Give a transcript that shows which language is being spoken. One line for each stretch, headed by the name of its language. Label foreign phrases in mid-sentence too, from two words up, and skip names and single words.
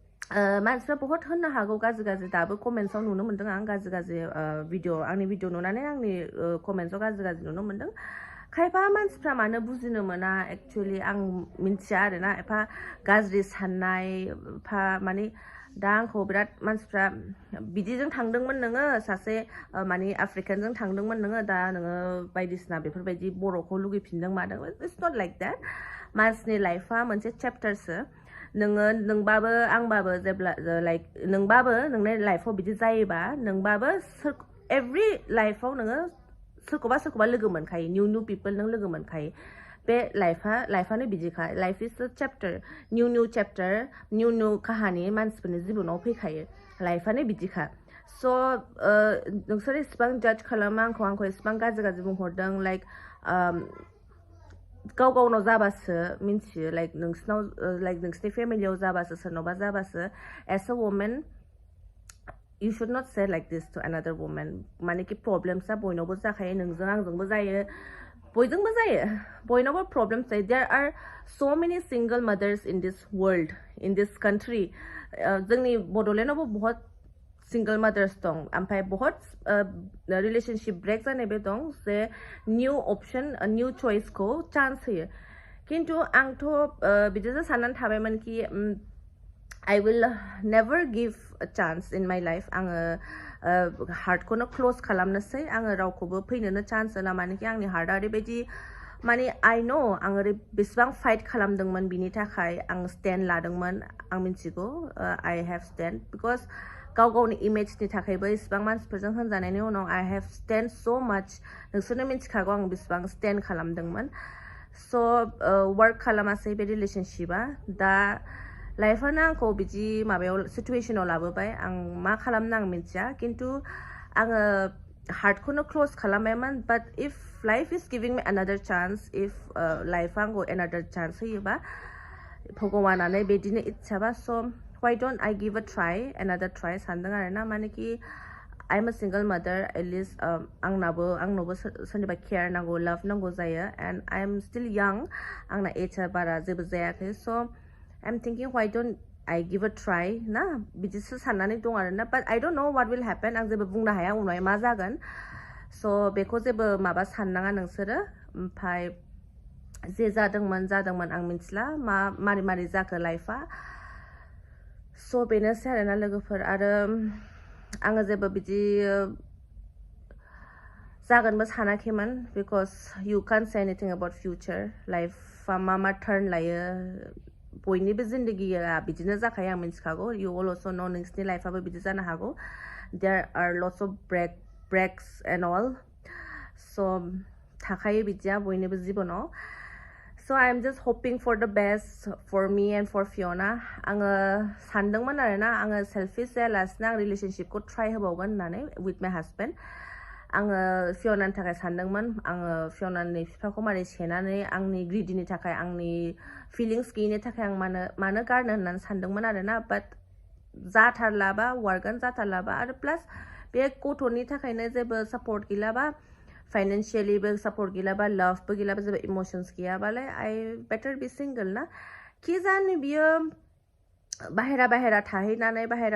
Bodo: मानसिफ्रा बहुत होननो हागौ गाज्रि गाज्रि दाबो कमेन्ट्सआव नुनो मोन्दों आं गाज्रि गाज्रि आंनि भिडिअ नुनानै आंनि कमेन्ट्सआव गाज्रि गाज्रि नुनो मोन्दों खायफा मानसिफ्रा मानो बुजिनो मोना एक्चुअलि आं मिन्थिया आरोना एफा गाज्रि साननाय एफा माने दा आंखौ बिराद मानसिफ्रा बिदिजों थांदोंमोन नोङो सासे माने आफ्रिकानजों थांदोंमोन नोङो दा नोङो बायदिसिना बेफोरबायदि बर'खौ लुगैफिनदों मादों
English: it's not like that
Bodo: मानसिनि लाइफआ मोनसे चेप्टारसो नोङो नोंबाबो आंबाबो जेब्ला लाइक नोंबाबो नोंनि लाइफआव बिदि जायोबा नोंबाबो एभ्रि लाइफआव नोङो सोरखौबा सोरखौबा लोगो मोनखायो
English: new people
Bodo: नों लोगो मोनखायो बे लाइफआनो बिदिखा
English: life is a chapter new chapter
Bodo: निउ काहानि मानसिफोरनि जिबनाव फैखायो लाइफआनो बिदिखा स' नोंसोर इसिबां जाज खालामो आंखौ इसिबां गाज्रि गाज्रि बुंहरदों लाइक गाव गावनाव जाबासो मिन्थियो लाइक नोंसिनाव लाइक नोंसिनि फेमिलियाव जाबासो सोरनावबा जाबासो
English: as a woman you should not say like this to another woman
Bodo: माने कि प्रब्लेम्सआ बयनावबो जाखायो नोंजों आंजोंबो जायो बयजोंबो जायो बयनावबो प्रब्लेम्स जायो
English: there are so many single mothers in this world in this country
Bodo: जोंनि बड'लेण्डआवबो बहुत
English: single mothers
Bodo: दं ओमफ्राय बहुत रिलेशनशिप ब्रेक जानायबो दं जे
English: new option
Bodo: निउ चइसखौ चान्स होयो खिन्थु आंथ' बिदिसो साननानै थाबायमोन कि
English: I will never give a chance in my life
Bodo: आङो हार्टखौनो क्लोज खालामनोसै आङो रावखौबो फैनोनो चान्स होला मानोकि आंनि हार्टआ ओरैबायदि माने
English: I know
Bodo: आं बेसेबां फाइट खालामदोंमोन बिनि थाखाय आं स्टेन्ड लादोंमोन आं मिन्थिगौ
English: I have stand because
Bodo: गाव गावनि इमेजनि थाखायबो इसिबां मानसिफोरजों होनजानायनि उनाव
English: I have stand so much
Bodo: नोंसोरनो मिन्थिखागौ आं बेसेबां स्टेन्ड खालामदोंमोन स' वर्क खालामासै बे रिलेशनशिपआ दा लाइफआनो आंखौ बिदि माबायाव सिचुवेशनाव लाबोबाय आं मा खालामनो आं मिन्थिया खिन्थु आङो हार्टखौनो क्लोज खालामबायमोन
English: but if life is giving me another chance
Bodo: इफ लाइफआ आंखौ
English: another chance
Bodo: होयोबा भगवानानो बिदिनो इच्छाबा स'
English: why don't I give a try another try
Bodo: सानदों आरोना मानेकि
English: I am a single mother at least
Bodo: आंनावबो सोरनिबा केयार नांगौ लाभ नांगौ जायो
English: and I am still
Bodo: यां आंना एजआ बारा जेबो जायाखै स'
English: I'm thinking why don't I give a try
Bodo: ना बिदिसो साननानै दं आरोना
English: but I don't know what will happen
Bodo: आं जेबो बुंनो हाया उनाव मा जागोन स' बेखौ जेबो माबा साननाङा नोंसोरो ओमफ्राय जे जादोंमोन आं मिन्थिला मारै जाखो लाइफआ स' बेनोसै आरोना लोगोफोर आरो आङो जेबो बिदि जागोनबो सानाखैमोन
English: because you can't say anything about future
Bodo: लाइफआ मा टार्न लायो बयनिबो जिन्दगिया बिदिनो जाखायो आं मिन्थिखागौ
English: you also know
Bodo: नोंसिनि लाइफआबो बिदि जानो हागौ
English: there are lots of breaks and all so
Bodo: थाखायो बिदिया बयनिबो जिबनाव
English: so I am just hoping for the best for me and for
Bodo: Fiona आङो सानदोंमोन आरोना आङो सेल्फिश जायालासिनो आं रिलेशनशिपखौ ट्राई होबावगोन होननानै
English: with my husband
Bodo: आङो फियनानि थाखाय सानदोंमोन आङो फियनानि बिफाखौ मारै सेनानै आंनि ग्रिडिनि थाखाय आंनि फिलिंस गैयिनि थाखाय आं मानो गारनो होननानै सानदोंमोन आरोना बाट जाथारलाबा वार्कआनो जाथारलाबा आरो प्लास बे गथ'नि थाखायनो जेबो सापर्ट गैलाबा फाइनेन्शियेलिबो सापर्ट गैलाबा लाभबो गैलाबा जेबो इमोशन्स गैयाबालाय
English: I better be single
Bodo: ना कि जानो बियो बाहेरा थाहैनानै